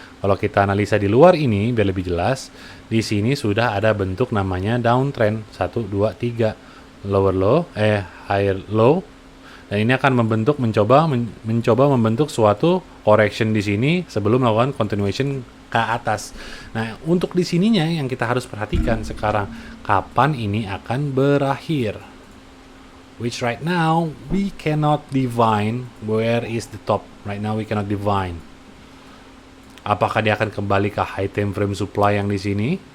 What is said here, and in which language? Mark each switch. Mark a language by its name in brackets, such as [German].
[Indonesian] Kalau kita analisa di luar ini biar lebih jelas, di sini sudah ada bentuk namanya downtrend 1 2 3 lower low, higher low. Dan ini akan mencoba membentuk suatu correction di sini sebelum melakukan continuation ke atas. Nah, untuk di sininya yang kita harus perhatikan sekarang, kapan ini akan berakhir. [English] Which right now we cannot divine where is the top. Right now we cannot divine. [Indonesian] Apakah dia akan kembali ke high time frame supply yang di sini?